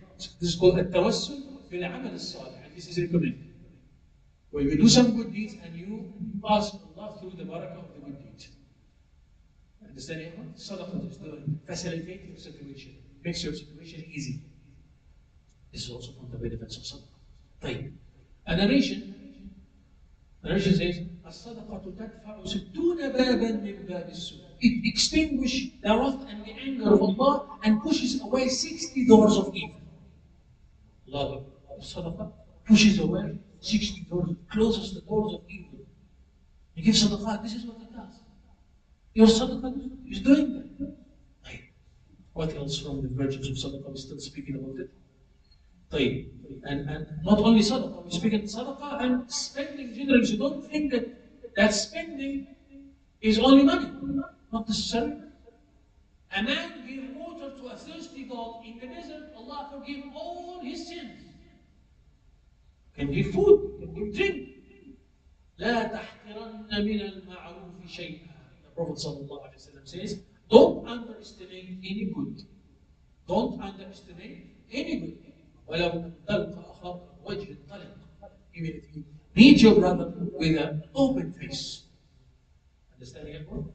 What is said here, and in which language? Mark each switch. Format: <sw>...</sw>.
<en>This is called</en> <ar>التوسل في العمل الصالح,</ar> <en>and this is recommended. Where you do some good deeds and you ask Allah through the barakah of the good deeds. Understand? Sadaqah is doing, facilitate your situation, makes your situation easy. This is also from the benefits of sadaqah.</en> <ar>طيب.</ar> <en>A narration says,</en> <ar>الصدقة تدفع 60 بابا من باب السوء.</ar> <en>It extinguishes the wrath and the anger of Allah and pushes away 60 doors of evil. Allah, sadaqah pushes away 60 doors, closes the doors of evil. You give sadaqah, this is what it does. Your sadaqah is doing that. What else from the virtues of sadaqah? We're still speaking about it.</en> <ar>طيب.</ar> <en>And not only sadaqah, we're speaking sadaqah and spending generally. So don't think that spending is only money. Not necessarily. A man gave water to a thirsty dog in the desert, Allah forgive all his sins. Can give food, can give drink.</en> <ar>لا تحقرن من المعروف شيئا.</ar> <en>The Prophet ﷺ says, don't underestimate any good. Don't underestimate any good.</en> <ar>ولو أن تلقى أخاك وجه طلق.</ar> <en>Even if you meet your brother with an open face. Understand it?</en>